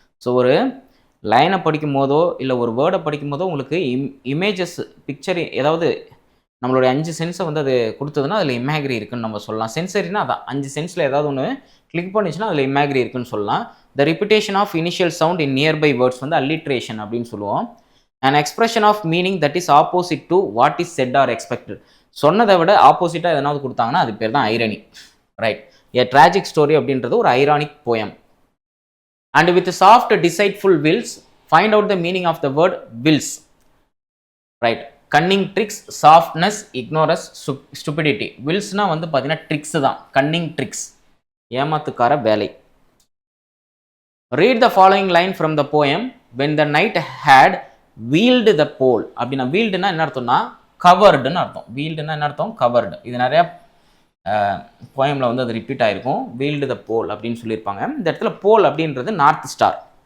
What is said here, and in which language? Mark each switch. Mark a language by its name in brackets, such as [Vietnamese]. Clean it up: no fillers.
[Tamil] So ஒரு லைனை படிக்கும் போதோ இல்லை ஒரு வேர்டை படிக்கும் போதோ உங்களுக்கு இமேஜஸ், பிக்சர், ஏதாவது நம்மளுடைய 5 சென்ஸை வந்து அது கொடுத்ததுன்னா அதில் இமேக்ரி இருக்குன்னு நம்ம சொல்லலாம். சென்சரினா அதான் 5 சென்ஸில் ஏதாவது ஒன்று கிளிக் பண்ணிச்சுன்னா அதில் இமேக்ரி இருக்குன்னு சொல்லலாம். [English] the repetition of initial sound in nearby words வந்து alliteration [Tamil] அப்படின்னு சொல்லுவோம். [English] an expression of meaning that is opposite to what is said or expected. [Tamil] சொன்னதை விட ஆப்போசிட்டாக எதனாவது கொடுத்தாங்கன்னா அது பேர் தான் irony. Right. a tragic story அப்படின்றது ஒரு ironic poem. [English] and with soft deceitful wills find out the meaning of the word wills. Right. cunning tricks, softness, ignorance, stupidity. [Tamil] willsனா வந்து பார்த்தீங்கன்னா ட்ரிக்ஸ் தான். [English] cunning tricks [Tamil] ஏமாத்துக்கார வேலை. [English] read the following line from the poem. when the night had [Tamil] yield த போல் அப்படின்னா வீல்டுனா என்ன அர்த்தம்னா கவர்டுன்னு அர்த்தம். வீல்டுனா என்ன அர்த்தம்? கவர்டு. இது நிறைய போயமில் வந்து அது ரிப்பீட் ஆகிருக்கும். வீல்டு த போல் அப்படின்னு சொல்லியிருப்பாங்க. இந்த இடத்துல போல் அப்படின்றது நார்த் ஸ்டார்.